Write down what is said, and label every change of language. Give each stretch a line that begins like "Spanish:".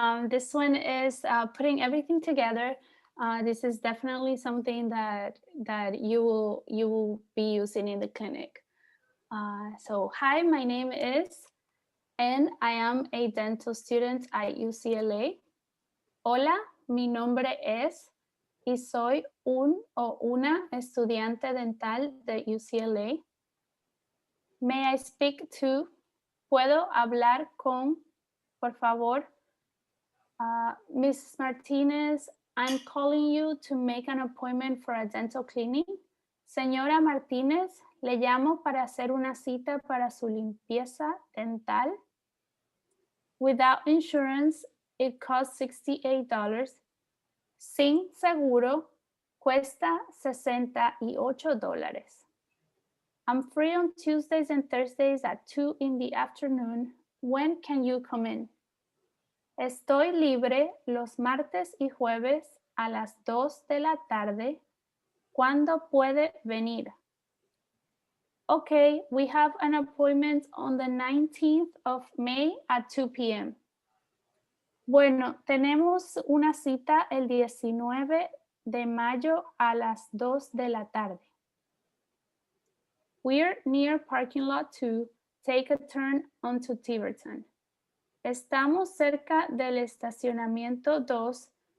English: This one is putting everything together. This is definitely something that you will be using in the clinic. So hi, my name is, and I am a dental student at UCLA.
Spanish: Hola, mi nombre es, y soy un o una estudiante dental de UCLA.
English: May I speak to?
Spanish: ¿Puedo hablar con, por favor?
English: Mrs. Martinez, I'm calling you to make an appointment for a dental cleaning.
Spanish: Señora Martínez, le llamo para hacer una cita para su limpieza dental.
English: Without insurance, it costs $68.
Spanish: Sin seguro, cuesta $68.
English: I'm free on Tuesdays and Thursdays at 2 in the afternoon. When can you come in?
Spanish: Estoy libre los martes y jueves a las 2 de la tarde. ¿Cuándo puede venir?
English: Okay, we have an appointment on the 19th of May at 2 p.m.
Spanish: Bueno, tenemos una cita el 19 de mayo a las 2 de la tarde.
English: We're near parking lot 2. Take a turn onto Tiverton.
Spanish: Estamos cerca del estacionamiento 2.